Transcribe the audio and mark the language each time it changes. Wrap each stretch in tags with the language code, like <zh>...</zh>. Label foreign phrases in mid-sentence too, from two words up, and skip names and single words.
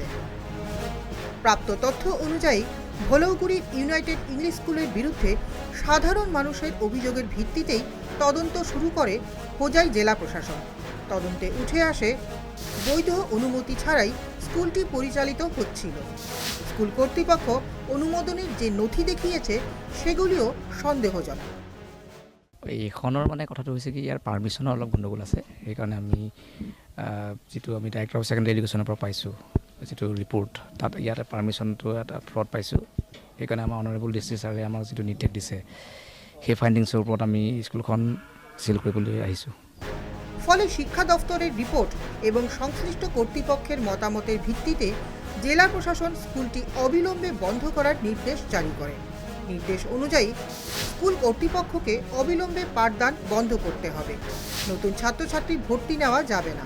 <bn>প্রাপ্ত তথ্য অনুযায়ী ভলৌগুড়ির ইউনাইটেড ইংলিশ স্কুলের বিরুদ্ধে সাধারণ মানুষের অভিযোগের ভিত্তিতেই তদন্ত শুরু করে হোজাই জেলা প্রশাসন। তদন্তে উঠে আসে, বৈধ অনুমতি ছাড়াই স্কুলটি পরিচালিত হচ্ছিল। স্কুল কর্তৃপক্ষ অনুমোদনের যে নথি দেখিয়েছে সেগুলিও সন্দেহজনক।</bn> <as>এইখনৰ মানে কথাটো হৈছে কি, ইয়াৰ পাৰ্মিশ্যনৰ অলপ গণ্ডগোল আছে। সেইকাৰণে যিটো আমি</as> <en>Director of Secondary Educationৰ</en> <as>পৰা পাইছোঁ যিটো ৰিপৰ্ট, তাত ইয়াতে পাৰ্মিশ্যনটো এটা ফ্ৰড পাইছোঁ। সেইকাৰণে আমাৰ</as> <en>honourable district</en> <as>ছাৰে আমাক যিটো নিৰ্দেশ দিছে, সেই ফাইণ্ডিংছৰ ওপৰত আমি স্কুলখন চিল কৰিবলৈ আহিছোঁ।</as> <bn>ফলে শিক্ষা দফতরের রিপোর্ট এবং সংশ্লিষ্ট কর্তৃপক্ষের মতামতের ভিত্তিতে জেলা প্রশাসন স্কুলটি অবিলম্বে বন্ধ করার নির্দেশ জারি করে। নির্দেশ অনুযায়ী স্কুল কর্তৃপক্ষকে অবিলম্বে পাঠদান বন্ধ করতে হবে। নতুন ছাত্রছাত্রী ভর্তি নেওয়া যাবে না।</bn>